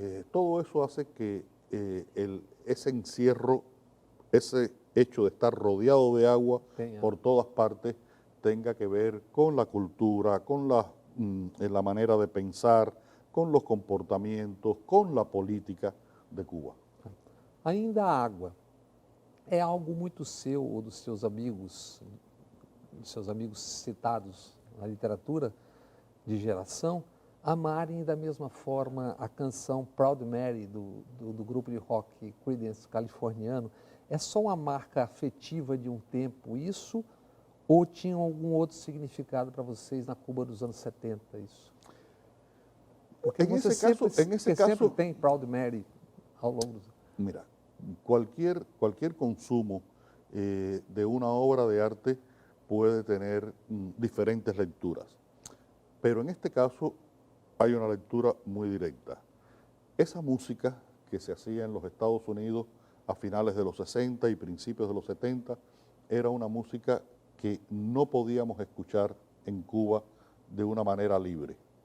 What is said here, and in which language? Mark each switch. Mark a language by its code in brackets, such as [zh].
[es] Todo eso hace que ese encierro, ese hecho de estar rodeado de agua por todas partes, tenga que ver con la cultura, con la manera de pensar, con los comportamientos, con la política de Cuba. [pt] Ainda a água é algo muito seu ou dos seus amigos citados na literatura de geração, amarem da mesma forma a canção Proud Mary do grupo de rock Creedence californiano. É só uma marca afetiva de um tempo isso, ou tinha algum outro significado para vocês na Cuba dos anos 70 isso? Porque você sempre tem Proud Mary ao longo dos... [es] Mira, cualquier consumo de una obra de arte puede tener diferentes lecturas, pero en este caso hay una lectura muy directa. Esa música que se hacía en los Estados Unidos a finales de los 60 y principios de los 70 era una música que no podíamos escuchar en Cuba de una manera libre.